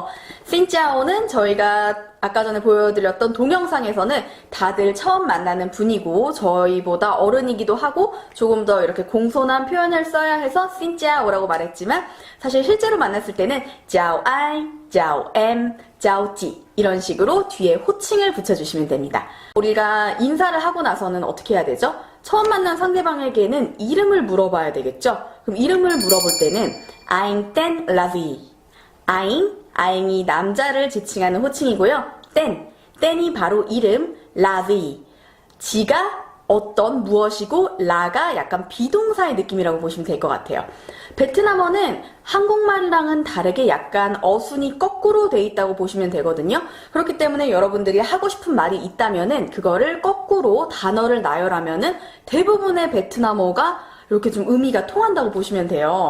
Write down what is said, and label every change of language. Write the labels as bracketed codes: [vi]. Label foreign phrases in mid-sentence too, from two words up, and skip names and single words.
[ko] 신짜오는 저희가 아까 전에 보여드렸던 동영상에서는 다들 처음 만나는 분이고 저희보다 어른이기도 하고 조금 더 이렇게 공손한 표현을 써야 해서 신짜오라고 말했지만 사실 실제로 만났을 때는 [vi] Chào anh, Chào em, Chào chị [ko] 이런 식으로 뒤에 호칭을 붙여주시면 됩니다. 우리가 인사를 하고 나서는 어떻게 해야 되죠? 처음 만난 상대방에게는 이름을 물어봐야 되겠죠? 그럼 이름을 물어볼 때는 [vi] Anh tên là gì? [ko] 아잉이 남자를 지칭하는 호칭이고요. 땐이 바로 이름, [vi] là gì. [ko] 지가 어떤 무엇이고 라가 약간 비동사의 느낌이라고 보시면 될 것 같아요. 베트남어는 한국말이랑은 다르게 약간 어순이 거꾸로 돼 있다고 보시면 되거든요. 그렇기 때문에 여러분들이 하고 싶은 말이 있다면은 그거를 거꾸로 단어를 나열하면은 대부분의 베트남어가 이렇게 좀 의미가 통한다고 보시면 돼요.